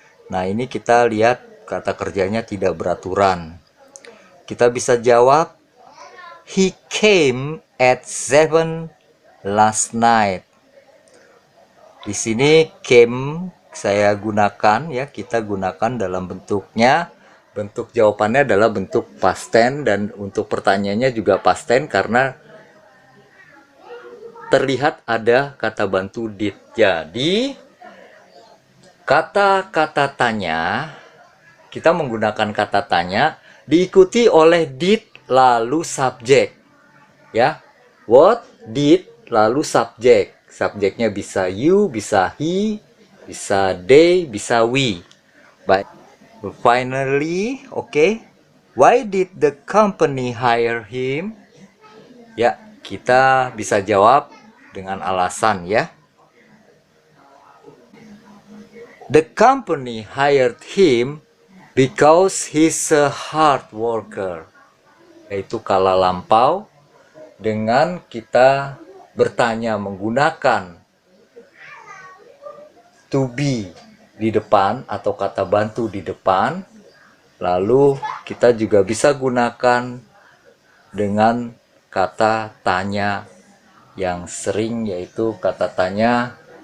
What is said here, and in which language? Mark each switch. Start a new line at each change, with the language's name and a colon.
Indonesian: Nah ini kita lihat kata kerjanya tidak beraturan. Kita bisa jawab
English: he came at 7 last night.
Indonesian: Di sini came saya gunakan ya, kita gunakan dalam bentuknya. Bentuk jawabannya adalah bentuk past tense dan untuk pertanyaannya juga past tense karena terlihat ada kata bantu did. Jadi kata-kata tanya, kita menggunakan kata tanya diikuti oleh did lalu subjek. Ya. What, did, lalu subjek. Subjeknya bisa you, bisa he, bisa they, bisa we.
English: But finally, okay. Why did the company hire him?
Indonesian: Ya, kita bisa jawab dengan alasan ya.
English: The company hired him because he's a hard worker.
Indonesian: Yaitu kala lampau dengan kita bertanya menggunakan to be di depan atau kata bantu di depan. Lalu kita juga bisa gunakan dengan kata tanya yang sering yaitu kata tanya